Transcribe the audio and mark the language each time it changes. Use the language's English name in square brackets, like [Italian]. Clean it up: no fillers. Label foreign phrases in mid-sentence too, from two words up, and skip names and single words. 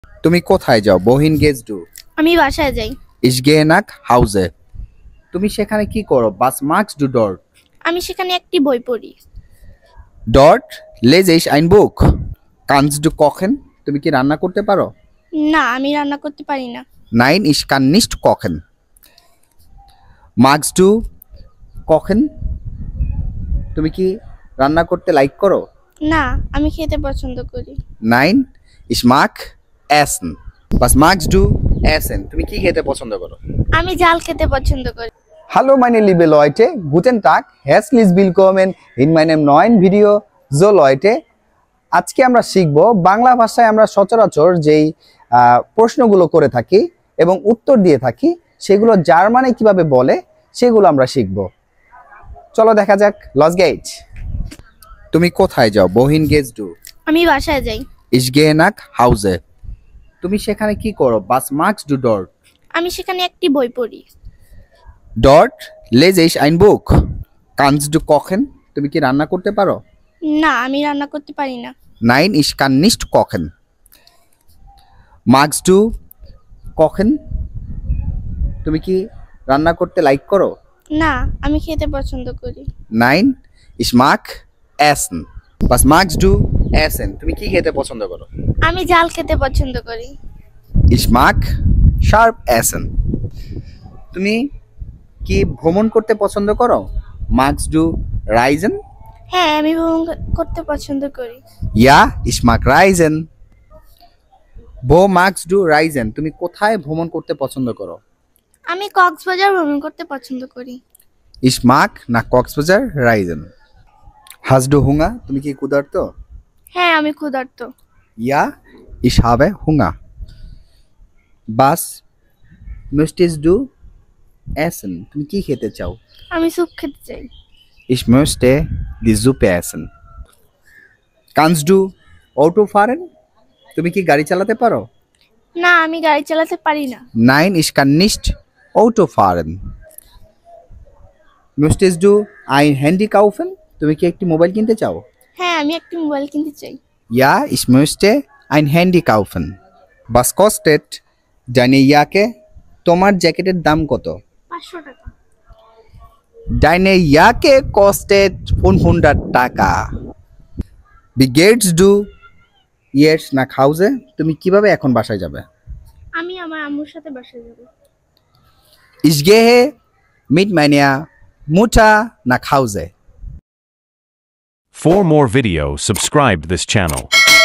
[Bangla] তুমি কোথায় যাও? [German] Wohin gehst du? [Bangla] আমি বাসায় যাই। [German] Ich gehe nach Hause. [Bangla] তুমি সেখানে কি করো? [German] Was machst du dort? [Bangla] আমি সেখানে একটি বই পড়ি। [German] Dort lese ich ein Buch. Kannst du kochen? [Bangla] তুমি কি রান্না করতে পারো? না, আমি রান্না করতে পারি না। [German] Nein, ich kann nicht kochen. Magst du kochen? [Bangla] তুমি কি রান্না করতে লাইক করো? না, আমি খেতে পছন্দ করি। [German] Nein, ich mag essen. Was magst du essen? [Bangla] তুমি কি খেতে পছন্দ করো? আমি ঝাল খেতে পছন্দ করি। [German] Hallo meine liebe Leute, guten Tag, herzlich willkommen in meinem neuen Video. So Leute, [Bangla] আজকে আমরা শিখব বাংলা ভাষায় আমরা সচরাচর যেই প্রশ্নগুলো করে থাকি এবং উত্তর দিয়ে থাকি সেগুলো জার্মানে কিভাবে বলে সেগুলো আমরা শিখব। চলো দেখা যাক, [German] los geht. [Bangla] তুমি কোথায় যাও? [German] Wohin gehst du? [Bangla] আমি বাসায় যাই। [German] Ich gehe nach Hause. [Bangla] তুমি সেখানে কি করো? [German] Was machst du dort? [Bangla] আমি সেখানে একটি বই পড়ি। [German] Dort lese ich ein Buch. Kannst du kochen? [Bangla] তুমি কি রান্না করতে পারো? না, আমি রান্না করতে পারি না। [German] Nein, ich kann nicht kochen. Magst du kochen? [Bangla] তুমি কি রান্না করতে লাইক করো? না, আমি খেতে পছন্দ করি। [German] Nein, ich mag essen. Was magst du essen? [Bangla] তুমি কি খেতে পছন্দ করো? আমি ঝাল খেতে পছন্দ করি। [German] Ich mag scharf essen. [Bangla] তুমি কি ভ্রমণ করতে পছন্দ করো? [German] Magst du reisen? [Bangla] হ্যাঁ, আমি ভ্রমণ করতে পছন্দ করি। [German] Ja, ich mag reisen. Wo magst du reisen? [Bangla] তুমি কোথায় ভ্রমণ করতে পছন্দ করো? আমি কক্সবাজার ভ্রমণ করতে পছন্দ করি। [German] Ich mag nach Coxbazaar reisen. Hast du Hunger? [Bangla] তুমি কি ক্ষুধার্ত? হ্যাঁ, আমি ক্ষুধার্ত। [German] Ja, ich habe Hunger. Was möchtest du essen? [Bangla] তুমি কি খেতে চাও? আমি স্যুপ খেতে চাই। [German] Ich möchte die Suppe essen. Kannst du Auto fahren? [Bangla] তুমি কি গাড়ি চালাতে পারো? না, আমি গাড়ি চালাতে পারি না। [German] Nein, ich kann nicht Auto fahren. Möchtest du ein Handy kaufen? [Bangla] তুমি কি একটি মোবাইল কিনতে চাও? হ্যাঁ, আমি একটি মোবাইল কিনতে চাই। [German] Ja, ich möchte ein Handy kaufen. Was kostet deine Jacke? [Bangla] তোমার জ্যাকেটের দাম কত? 500 টাকা। [German] Deine Jacke kostet 500 Taka. Wie gehst du jetzt nach Hause? [Bangla] তুমি কিভাবে এখন বাসায় যাবে? আমি আমার আম্মুর সাথে বাসায় যাব। [German] Ich gehe mit meiner Mutter nach Hause. [English] For more videos, subscribe this channel.